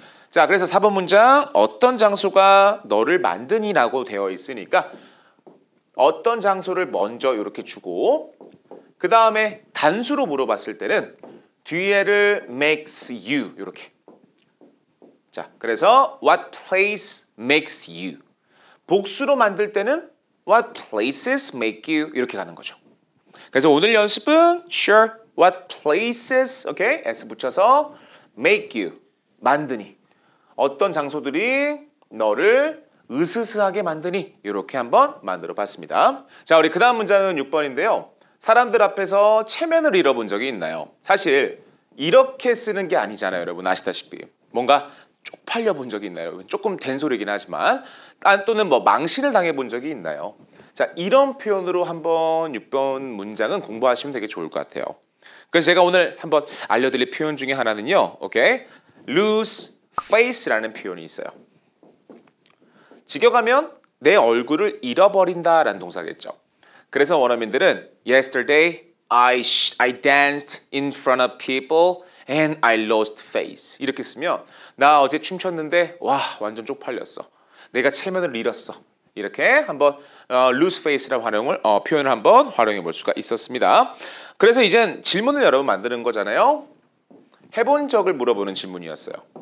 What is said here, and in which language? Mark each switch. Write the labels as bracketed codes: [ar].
[ko] 자, 그래서 4번 문장 어떤 장소가 너를 만드니라고 되어 있으니까 어떤 장소를 먼저 이렇게 주고 그 다음에 단수로 물어봤을 때는 뒤에를 [en] makes you [ko] 이렇게. 자, 그래서 [en] what place makes you. [ko] 복수로 만들 때는 [en] what places make you [ko] 이렇게 가는 거죠. 그래서 오늘 연습은 [en] sure what places [ko] 오케이 s 붙여서 [en] make you [ko] 만드니 어떤 장소들이 너를 으스스하게 만드니 이렇게 한번 만들어 봤습니다. 자, 우리 그 다음 문장은 6번인데요. 사람들 앞에서 체면을 잃어본 적이 있나요? 사실 이렇게 쓰는 게 아니잖아요. 여러분 아시다시피 뭔가 쪽팔려 본 적이 있나요? 조금 된소리긴 하지만 또는 뭐 망신을 당해 본 적이 있나요? 자, 이런 표현으로 한번 6번 문장은 공부하시면 되게 좋을 것 같아요. 그래서 제가 오늘 한번 알려드릴 표현 중에 하나는요. 오케이? [en] lose face [ko] 라는 표현이 있어요. 직역하면 내 얼굴을 잃어버린다라는 동사겠죠. 그래서 원어민들은 [en] yesterday I danced in front of people and I lost face. [ko] 이렇게 쓰면 나 어제 춤췄는데 와 완전 쪽팔렸어. 내가 체면을 잃었어. 이렇게 한번 [en] lose face [ko] 라는 표현을 한번 활용해 볼 수가 있었습니다. 그래서 이젠 질문을 여러분 만드는 거잖아요. 해본 적을 물어보는 질문이었어요.